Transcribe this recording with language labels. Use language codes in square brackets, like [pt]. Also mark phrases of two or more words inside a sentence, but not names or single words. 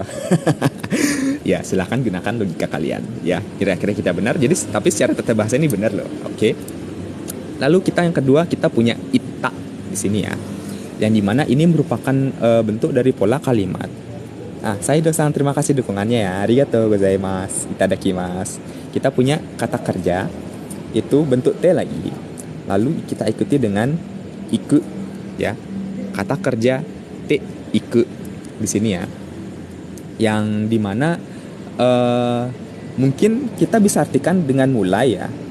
[id] Ya silahkan gunakan logika kalian ya, kira-kira kita benar. Jadi tapi secara tata bahasa ini benar loh. Oke. Lalu kita yang kedua, kita punya ita di sini ya, yang dimana ini merupakan bentuk dari pola kalimat. Saya dosan terima kasih dukungannya ya. [ja] ありがとうございます、いただきます. [id] Kita punya kata kerja itu bentuk T lagi. Lalu kita ikuti dengan iku ya. Kata kerja T iku di sini ya. Yang dimana mungkin kita bisa artikan dengan mulai ya.